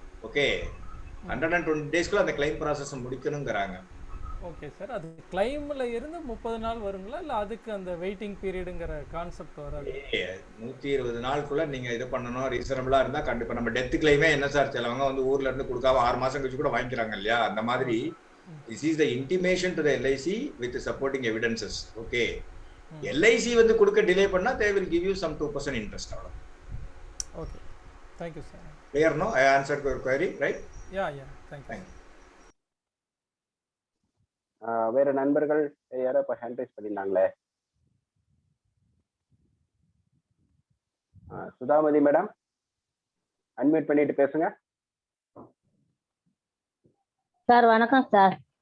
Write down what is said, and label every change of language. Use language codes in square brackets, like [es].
[ta] Okay, 120 டேஸ்க்குள்ள அந்த claim process முடிக்கணுங்கிறாங்க. Okay sir. அது கிளைம்ல இருந்து 30 நாள் வருங்களா, இல்லை அதுக்கு அந்த வெயிட்டிங் பீரியடுங்கிற கான்செப்ட் வராது? 120 நாளுக்குள்ள நீங்க இது பண்ணணும். ரீசனபிளா இருந்தா கண்டிப்பா. நம்ம டெத் கிளைமே என்ன சார், சிலவங்க வந்து ஊர்ல இருந்து கொடுக்காம 6 மாசம் கழிச்சு கூட வாங்கிக்கிறாங்க இல்லையா? அந்த மாதிரி [en] this is the intimation to the LIC with the supporting evidences. Okay, LIC [ta] வந்து கொடுக்க டிலே பண்ணா [en] they will give you some 2% interest. Okay, thank you sir. Clear? No, I answered your query, right? Yeah, thank you. [ta] வேற நண்பர்கள் யாரோ இப்போ hand rice பண்ணியிருந்தாங்களே. Sudhamathi madam, unmute பண்ணிட்டு பேசுங்க. Sir வணக்கம் சார்.